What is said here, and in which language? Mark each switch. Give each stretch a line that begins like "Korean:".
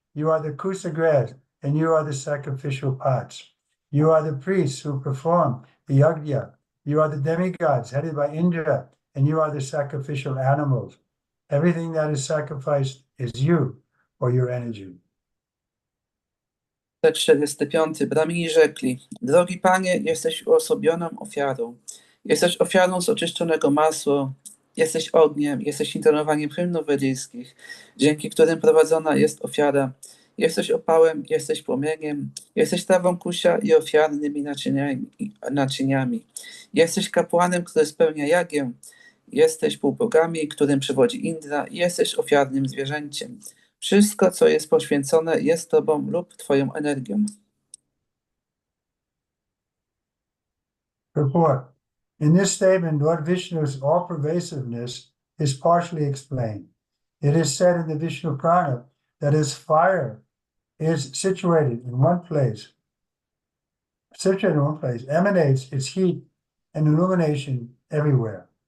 English: You are the kusa grass. And you are the sacrificial pots. You are the priests who perform the yajna. You are the demigods headed by Indra, and you are the sacrificial animals. Everything that is sacrificed is you or your energy.
Polish: Tekst 45. Brahmini rzekli, drogi Panie, jesteś uosobioną ofiarą. Jesteś ofiarą z oczyszczonego masła, jesteś ogniem, jesteś intonowaniem hymnów wedyjskich, dzięki którym prowadzona jest ofiara. Jesteś opałem, jesteś płomieniem, jesteś trawą kusia i ofiarnymi naczyniami. Jesteś kapłanem, który spełnia jagę, jesteś półbogami, którym przewodzi Indra i jesteś ofiarnym zwierzęciem. Wszystko, co jest poświęcone, jest Tobą lub Twoją energią.
English: Purport. In this statement, Lord Vishnu's all-pervasiveness is partially explained. It is said in the Vishnu Purana that his fire is situated in one place, emanates its heat and illumination everywhere.